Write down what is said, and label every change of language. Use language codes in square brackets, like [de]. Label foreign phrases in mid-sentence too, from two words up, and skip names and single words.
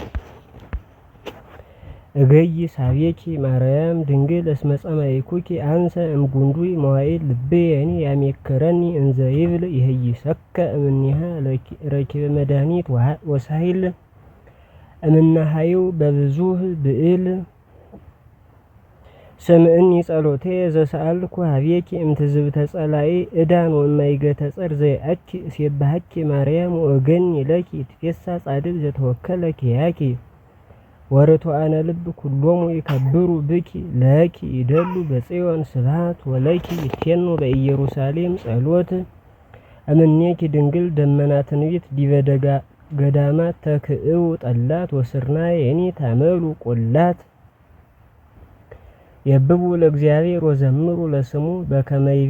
[gez] እገይ ሳቤኪ ማርያም ድንግል እስመ ጸማይኩኪ አንሰ እምጉንዱይ መዋዕል ልቤየኒ ያሜክረኒ እንዘ ይብል ይህይሰከ እምኔሃ ረኪበ መድኃኒት ወሳይል እምነሃይው በብዙህ ብዕል ስምዕኒ ጸሎቴ ዘሰአልኩ ሀቤኪ እምትዝብተ ጸላኢ ዕዳን ወማይገተ ጸር ዘይአኪ እሴብሐኪ ማርያም ወእገኒ ለኪ ትፌሳ ጻድቅ ዘተወከለ ኪያኪ ወርቱዓነ ልብ ኩሎሙ ይከብሩ ብኪ ለኪ ይደሉ በጽዮን ስብሐት ወለኪ ይቴኑ በኢየሩሳሌም ጸሎት እምኔኪ ድንግል ደመና ትንቢት ዲበ ገዳማት ተክእው ጠላት ወስርናየኒ ታመሉ ቆላት የብቡ ለእግዚአብሔር ወዘምሩ ለስሙ በከመ ይቤ